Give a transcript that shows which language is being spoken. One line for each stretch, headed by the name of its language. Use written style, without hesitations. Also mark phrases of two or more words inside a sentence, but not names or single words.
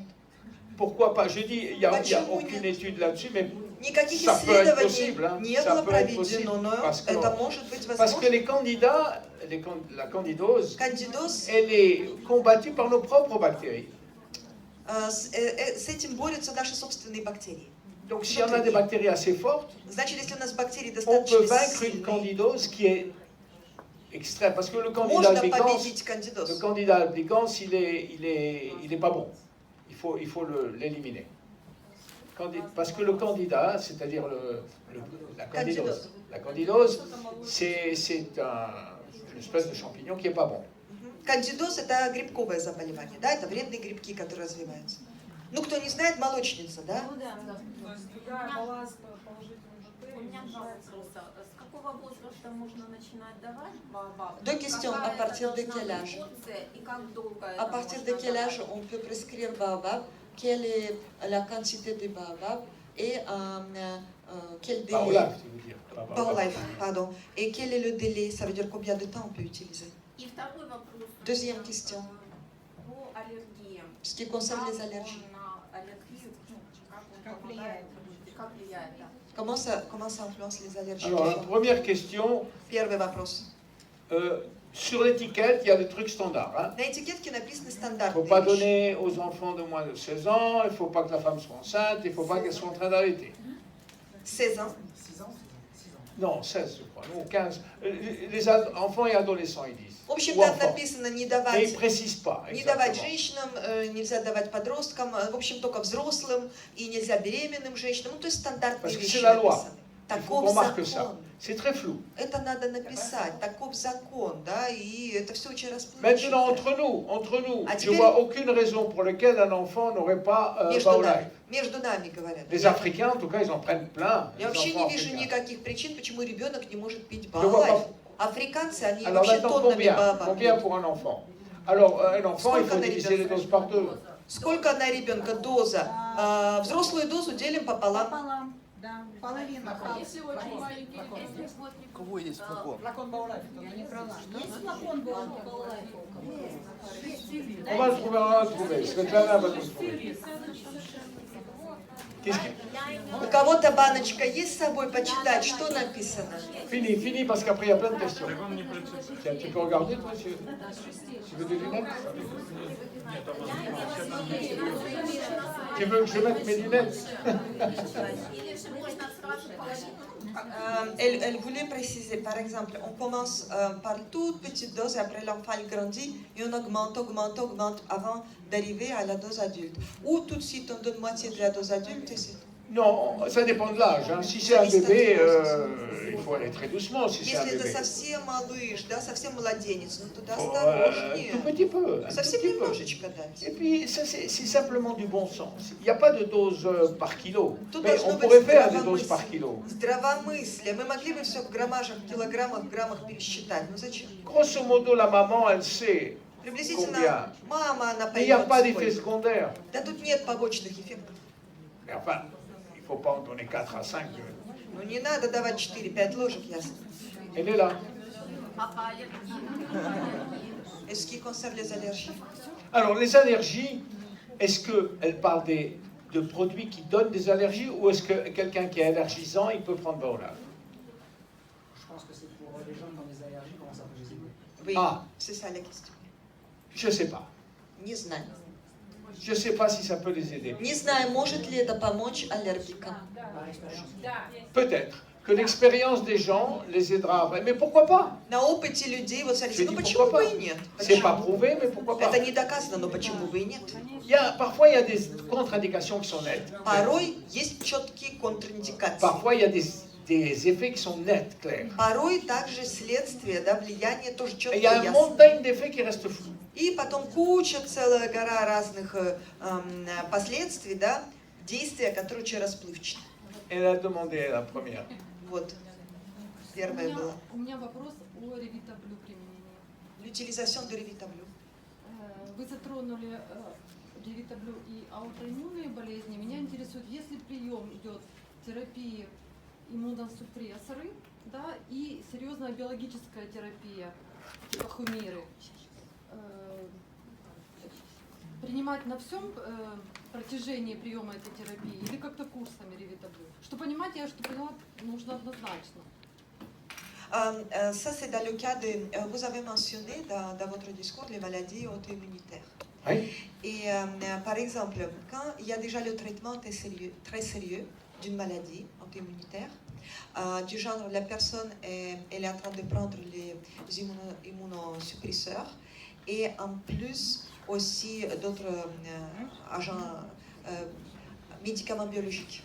French: Pourquoi pas? Je dis, il n'y a
Russian: Почему
French: aucune
Russian: нет?
French: étude là-dessus, mais
Russian: Никаких
French: ça peut être
Russian: исследований
French: possible. Hein.
Russian: не
French: Ça
Russian: было
French: peut être possible.
Russian: проведено, но это может быть
French: Parce que
Russian: возможно.
French: les candidats, la candidose,
Russian: Кандидоз,
French: elle est combattue par nos propres bactéries.
Russian: с этим борются наши собственные бактерии.
French: Donc si on a des bactéries assez fortes,
Russian: Значит, если у нас бактерии
French: on
Russian: достаточно
French: peut vaincre une
Russian: сильные,
French: candidose qui est extrême. Parce que le candidat
Russian: можно
French: albicans,
Russian: победить кандидоз.
French: il est pas bon. Il faut l'éliminer. Parce que le candidat, c'est-à-dire la candidose, c'est une espèce de champignon qui est pas bon.
Russian: Кандидоз – это грибковое заболевание, да, это вредные грибки, которые развиваются. Ну, кто не знает, молочница, да? То есть другая баланс положительный бактерий. У меня два вопроса. С какого возраста можно начинать давать Baobab?
French: Deux questions. À partir de quel âge?
Russian: И как долго
French: À partir de quel âge on peut prescrire Baobab? Quelle est la quantité de Baobab? Et quel délai? Baolife, tu veux dire. Baolife, pardon. Et quel est le délai? Ça veut dire combien de temps on peut utiliser?
Russian: И второй вопрос.
French: Deuxième question.
Russian: По аллергиям.
French: Ce qui concerne les allergies.
Russian: На аллергию, Как влияет? Как влияет, да.
French: Comment ça influence les allergies? Alors la première question,
Russian: Первый вопрос.
French: sur l'étiquette, il y a des trucs standards. Hein.
Russian: На этикетке написаны
French: Il ne faut
Russian: стандартные
French: pas
Russian: вещи.
French: donner aux enfants de moins de 16 ans, il ne faut pas que la femme soit enceinte, il ne faut pas qu'elle soit en train d'allaiter. 16 ans. 6 ans, 6 ans. Non, 16 je crois, non, 15. Les enfants et adolescents, ils disent.
Russian: В общем,
French: Ou
Russian: там
French: enfants.
Russian: написано не
French: Mais ils
Russian: давать,
French: ne précisent pas.
Russian: не давать
French: exactement.
Russian: женщинам, нельзя давать подросткам, в общем, только взрослым, и нельзя беременным женщинам. Ну, то есть стандартные
French: Parce que
Russian: вещи
French: c'est la loi.
Russian: написаны.
French: Il faut
Russian: Таков
French: qu'on marque ça.
Russian: закон.
French: C'est très flou.
Russian: Это надо написать. Таков закон, да, и это все очень
French: Maintenant,
Russian: расплывчато.
French: entre nous, Ah, je tu ne peux- vois aucune raison pour laquelle un enfant n'aurait pas
Russian: Между нами Baolife. говорят.
French: Les Africains, en tout cas, ils en prennent plein. Les
Russian: Я вообще
French: enfants
Russian: не вижу
French: africains.
Russian: никаких причин, почему ребенок не может пить
French: vois
Russian: Baolайф.
French: pas.
Russian: Африканцы, они
French: Alors
Russian: вообще
French: maintenant,
Russian: тоннами
French: combien
Russian: Baobab.
French: pour un enfant? Alors, un enfant, il
Russian: Сколько
French: faut
Russian: на
French: diviser les
Russian: ребенка?
French: doses par deux.
Russian: Сколько на ребенка доза? Взрослую дозу делим пополам. Пополам, да, половина. Если очень маленький, если вот Кого есть флакон?
French: Flacon Baolife, t'en as
Russian: Не
French: une?
Russian: права. Есть флакон Baolайф?
French: On va le trouver. Svetlana va le trouver. Qu'est-ce que... У кого-то баночка есть с собой почитать, что написано? Fini, parce qu'après, il y a plein de questions. Tiens, tu peux regarder, toi, tu veux des lunettes? Tu veux que je mette mes lunettes?
Russian: или же можно сразу половину,
French: Elle voulait préciser, par exemple, on commence par toute petite dose et après l'enfant il grandit et on augmente avant d'arriver à la dose adulte. Ou tout de suite on donne moitié de la dose adulte et c'est tout. Non, ça dépend de l'âge. Hein. Si c'est un bébé, il faut aller très doucement si c'est un
Russian: Если это
French: bébé.
Russian: совсем малыш, да, совсем младенец, ну туда
French: Faut,
Russian: осторожнее.
French: tout petit peu. Un
Russian: Совсем
French: petit peu.
Russian: немножечко дать.
French: Et puis, ça, c'est simplement du bon sens. Il n'y a pas de dose par kilo.
Russian: Тут
French: Mais
Russian: должно
French: on
Russian: быть
French: pourrait faire des doses par kilo.
Russian: здравомыслие. Мы могли бы все в граммажах, килограммах, граммах пересчитать. Ну зачем?
French: Grosso modo, la maman, elle sait.
Russian: Приблизительно
French: Combien?
Russian: мама, она
French: Mais il n'y a
Russian: поймет
French: pas d'effet
Russian: сколько.
French: secondaire.
Russian: Да тут нет побочных эффектов.
French: Mais enfin, il ne faut pas en donner 4 à 5.
Russian: Ну не надо давать 4-5 ложек, ясно.
French: Elle est là.
Russian: Папа, я
French: Et ce qui concerne les allergies. Alors, les allergies, est-ce qu'elle parle de produits qui donnent des allergies ou est-ce que quelqu'un qui est allergisant, il peut prendre Baolab? Je pense que c'est pour les gens qui ont des allergies, comment ça peut les aider? Oui, Ah. c'est ça la question. Je ne sais pas.
Russian: Не знаю.
French: Je ne sais pas si ça peut les aider.
Russian: Не знаю, может ли это помочь аллергикам.
French: Par expérience. Peut-être que l'expérience des gens les aidera. Mais pourquoi pas?
Russian: На опыте людей, вот смотрите,
French: Je
Russian: ну
French: dis
Russian: почему
French: pourquoi
Russian: бы
French: pas.
Russian: и нет?
French: C'est pas
Russian: Почему?
French: prouvé, mais pourquoi pas?
Russian: Это не доказано, но почему бы и нет?
French: Parfois, il y a des contre-indications qui sont nettes.
Russian: Порой есть четкие контраиндикации.
French: Parfois, il y a des effets qui sont nets, clairs.
Russian: Порой также следствие, да, влияние тоже
French: Et
Russian: четко
French: il y a une
Russian: ясно.
French: montagne d'effets qui restent flous.
Russian: И потом куча, целая гора разных последствий, да, действия, которые очень расплывчаты. Elle a demandé la première. Вот, первое было. У меня вопрос о ревитаблю применении.
French: L'utilisation de Revitable.
Russian: Вы затронули ревитаблю и аутоиммунные болезни. Меня интересует, если прием идет терапии иммуносупрессоры, да, и серьезная биологическая терапия, типа хумиры, принимать на всем протяжении приема этой терапии или как-то курсами ревитаблю? Что понимать, я что поняла, нужно однозначно.
French: Ça, c'est dans le cas de... Vous avez mentionné dans votre discours les maladies auto-immunitaires. Oui. Et par exemple, quand il y a déjà le traitement très sérieux d'une maladie auto-immunitaire, du genre la personne elle est en train de prendre les immunosuppresseurs et en plus aussi d'autres agents, médicaments biologiques.